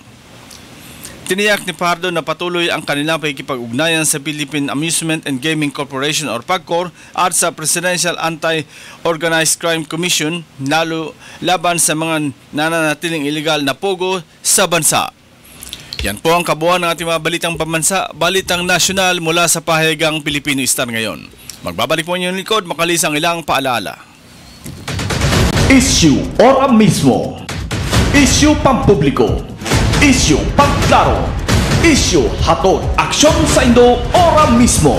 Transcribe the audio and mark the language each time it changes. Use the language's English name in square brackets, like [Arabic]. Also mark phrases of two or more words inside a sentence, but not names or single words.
[Filipino] Tiniyak ni Fajardo na patuloy ang kanilang pakikipag-ugnayan sa Philippine Amusement and Gaming Corporation or PAGCOR at sa Presidential Anti-Organized Crime Commission laban sa mga nananatiling illegal na POGO sa bansa. Yan po ang kabuuan ng ating mga balitang pambansa, balitang nasyonal mula sa pahayagang Pilipino Star ngayon. Magbabalik po inyong likod, makalis ang ilang paalala. [Bikol] Issue ora mismo. Issue pampubliko. Issue pangklaro. Issue hatod aksyon sa Indo ora mismo.